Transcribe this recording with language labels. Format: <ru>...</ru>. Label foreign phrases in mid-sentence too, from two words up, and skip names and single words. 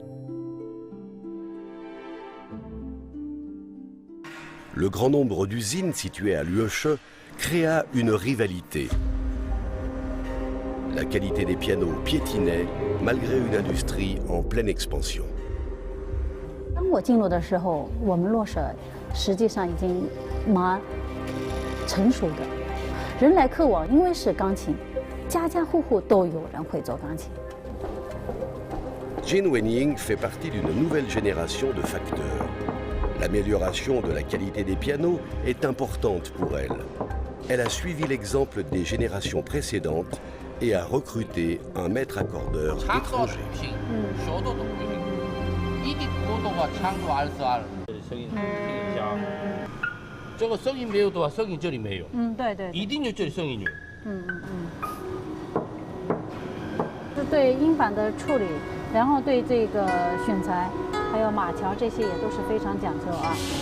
<fr>Le grand nombre d'usines situées à l'UESche créa une rivalité. La qualité des pianos piétinait malgré une industrie en pleine expansion.</fr> <zh>当我进入的时候，我们洛舍实际上已经蛮成熟的，人来客往，因为是钢琴，家家户户都有人会做钢琴。</zh> <fr>Jin Wenying fait partie d'une nouvelle génération de facteurs. L'amélioration de la qualité des pianos est importante pour elle. Elle a suivi l'exemple des générations précédentes et a recruté un maître accordeur étranger.</fr> <zh>一定高度啊，长度22，声音听一下。这个声音没有的话，声音这里没有。对对。一定就这里声音有。是对音板的处理，然后对这个选材，还有马桥这些也都是非常讲究啊。</zh>